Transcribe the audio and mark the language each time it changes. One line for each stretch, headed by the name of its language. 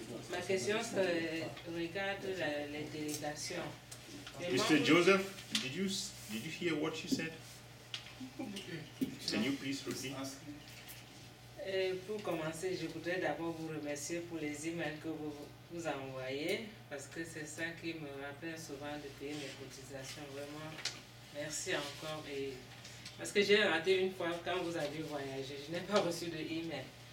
French: Ma question regarde les délégations.
English: Mr. Joseph, did you hear what she said? Can you please repeat?
French: Pour commencer, je voudrais d'abord vous remercier pour les emails que vous envoyez, parce que c'est ça qui me rappelle souvent de payer mes cotisations. Vraiment, merci encore. Et parce que j'ai raté une fois quand vous avez voyagé, je n'ai pas reçu de email.